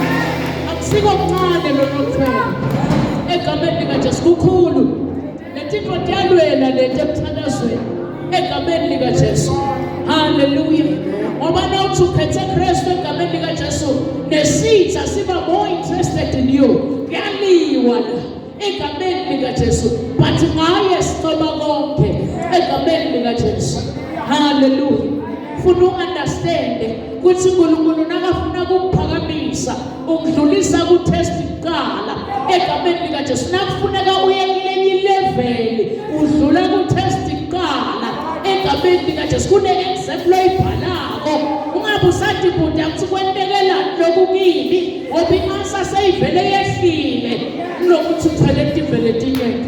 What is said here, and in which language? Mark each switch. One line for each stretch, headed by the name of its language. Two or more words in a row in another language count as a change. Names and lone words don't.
Swati: Akusiko mncane lo nokuthwele egameni likaJesu kukhulu. Letinto tiyalwela lento emthandazweni egameni likaJesu. Hallelujah. Ngoba nawuthi ukhethe Kristu egameni likaJesu nesitha siba
English: more interested in you.
Swati: Kuyaliwa la egameni likaJesu but ngaye sicela konke egameni likaJesu. Hallelujah. Funa uunderstand ukuthi uNkulunkulu nakafuna ukuphakamisa ukudlulisa ku-test kuqala egameni likaJesu nakufuneka uye kulenye level udlula ku-test kuqala egameni likaJesu kune-exam loyibhalako ungabe usadibuda ukuthi kwentekelani lokhu kimi ngoba i-answer seyivele yehlile kunokuthi uthwele tivele tinyeke.